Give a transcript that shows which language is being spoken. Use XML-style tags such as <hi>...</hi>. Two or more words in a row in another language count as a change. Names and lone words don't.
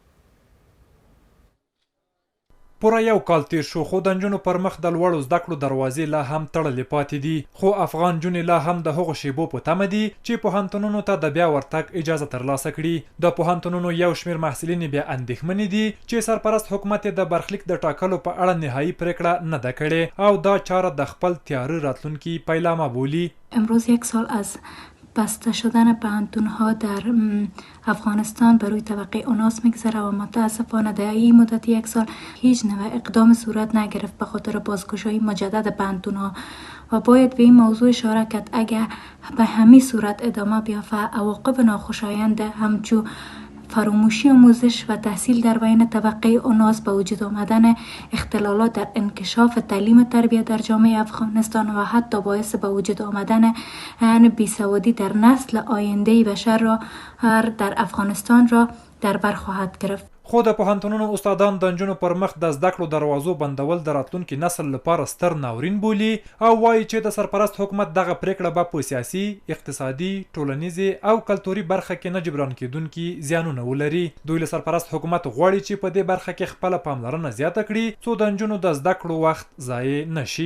<ps>پوره یو کال تیر شو خو د نجونو پر مخ د لوړو زده کړو دروازې لا هم تړلې پاتې دي، خو افغان نجونې لا هم د هغو شیبو په تمه دي چې پوهنتونونو ته د بیا ورتګ اجازه ترلاسه کړي. د پوهنتونونو یو شمېر محصلینې بیا اندېښمنې دي چې سرپرست حکومت د برخلیک د ټاکلو په اړه نهایي پرېکړه نه ده کړې او دا چاره د خپل تیاره راتلونکي پیلامه بولي.</ps> <fa>امروز یک سال از بسته شدن پوهنتون‌ها در افغانستان بر روی طبقه اوناس میگذره و متاسفانه در این مدت یک سال هیچ نوع اقدام صورت نگرفت به خاطر بازگشایی مجدد پوهنتون‌ها و باید به این موضوع اشاره کرد اگر به همین صورت ادامه بیافته عواقب ناخوشایند همچون فراموشی آموزش و تحصیل در بین طبقه اوناس به وجود آمدن اختلالات در انکشاف تعلیم و تربیت در جامعه افغانستان و حتی باعث به وجود آمدن بیسوادی در نسل آینده بشر را در افغانستان را در بر خواهد گرفت.</fa> <ps>خو د پوهنتونونو استادان د نجونو پر مخ د زده کړو دروازو بندول د راتلونکي نسل لپاره ستر ناورین بولي او وایي چې د سرپرست حکومت دغه پریکړه به په سیاسي، اقتصادي، ټولنیزې او کلتوري برخه کې نه جبران کیدونکي زیانونه ولري. دوی له سرپرست حکومت غواړي چې په دې برخه کې خپله پاملرنه زیاته کړي څو د نجونو د زده کړو وخت ضایع نشي.</ps>